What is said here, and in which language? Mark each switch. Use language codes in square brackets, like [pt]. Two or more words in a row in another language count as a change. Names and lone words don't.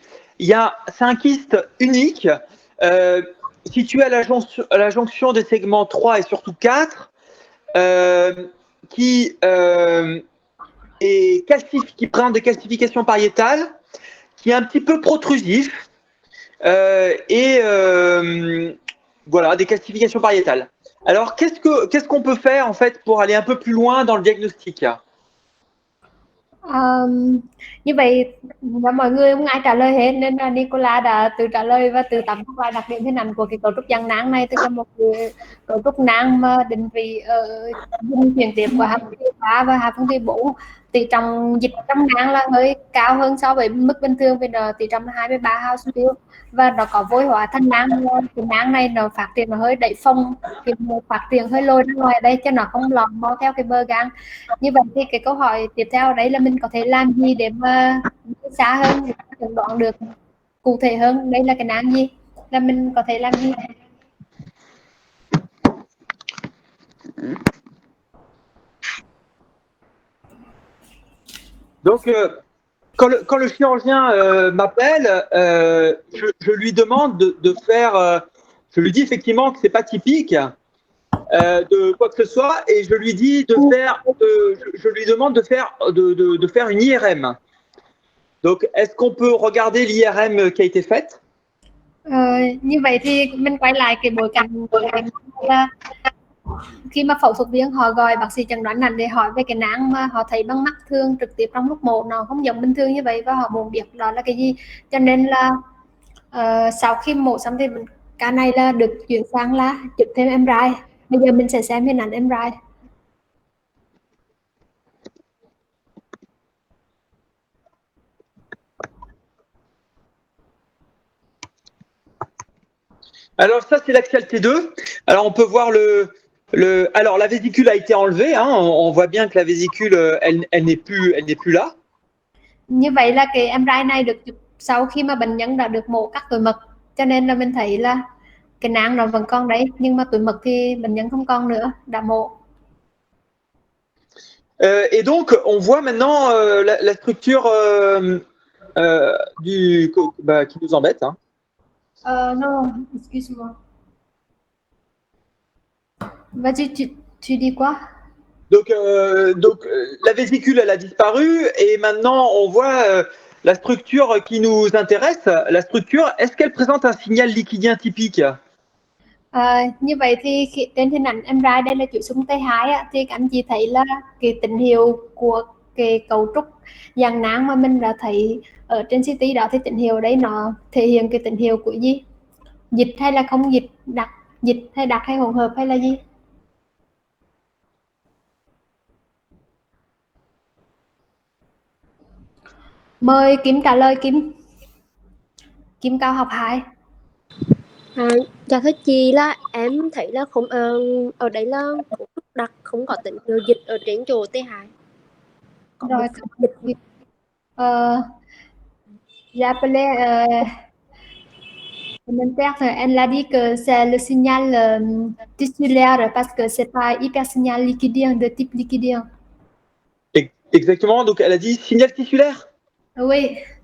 [fr] C'est un kyste unique situé à la jonction des segments 3 et surtout 4 qui présente des calcifications pariétales, qui est un petit peu protrusif voilà, des calcifications pariétales. Alors, qu'est-ce qu'on peut faire en fait pour aller un peu plus loin dans le diagnostic? [vi] Như vậy mọi người không ai trả lời hết nên là Nicola đã tự trả lời và tự tóm tắt lại đặc điểm hình ảnh của cái cấu trúc dạng nang này, tức là một cái cấu trúc nang mà định vị ở vùng chuyển tiếp của hạ phân thùy 3 và hạ phân thùy 4. Tỷ trọng dịch trong nang là hơi cao hơn so với mức bình thường, vì đó tỷ trọng là 23 Hounsfield và nó có vôi hóa thành nang. Cái nang này nó phát triển nó hơi đẩy phồng, cái phát triển hơi lồi ra ngoài ở đây cho nó không lọt mò theo cái bờ gan. Như vậy thì cái câu hỏi tiếp theo đấy là mình có thể làm gì để mà xa hơn, để chẩn đoán được cụ thể hơn đây là cái nang gì, là mình có thể làm gì? [fr] Donc, quand le chirurgien m'appelle, je lui demande de faire, je lui dis effectivement que c'est pas typique de quoi que ce soit, et je lui dis je lui demande de faire une IRM. Donc, est-ce qu'on peut regarder l'IRM qui a été faite? [vi] Như vậy thì mình quay lại cái bối cảnh là khi mà phẫu thuật viên họ gọi bác sĩ chẩn đoán nặng để hỏi về cái nang mà họ thấy bằng mắt thường trực tiếp trong lúc mổ nó không giống bình thường như vậy và họ muốn biết đó là cái gì, cho nên là sau khi mổ xong thì ca này là được chuyển sang là chụp thêm MRI. Bây giờ mình sẽ xem hình ảnh MRI. [fr] Alors ça, c'est l'axial T2. Alors on peut voir alors la vésicule a été enlevée, hein, on voit bien que la vésicule, elle n'est plus là. [vi] Như vậy là cái MRI này được chụp sau khi mà bệnh nhân đã được mổ cắt túi mật, cho nên là mình thấy là cái nang nó vẫn còn đấy, nhưng mà túi mật thì bệnh nhân không còn nữa, đã mổ. [fr] Et donc on voit maintenant la structure qui nous embête. Hein. Non, excuse-moi. Vas-y, tu dis quoi? Donc la vésicule, elle a disparu et maintenant on voit la structure qui nous intéresse. La structure, est-ce qu'elle présente un signal liquidien typique? [vi] Như vậy thì trên hình ảnh MRI đây là chuỗi xung T2 á, thì các anh chị thấy là cái tín hiệu của cái cấu trúc dạng nang mà mình đã thấy ở trên CT đó, thì tín hiệu đấy nó thể hiện cái tín hiệu của gì? Dịch hay là không dịch, dịch hay đặc hay hỗn hợp hay là gì? Mời Kim trả lời. Kim cao học 2. Dạ thưa chị, là em thấy là không ở đây là đặc không có tín hiệu dịch ở trên chỗ T2. Rồi dịch [fr] J'appelais mon père, elle a dit que c'est le signal tissulaire parce que c'est pas hyper signal liquidien de type liquidien. Exactement, donc elle a dit signal tissulaire. Oui.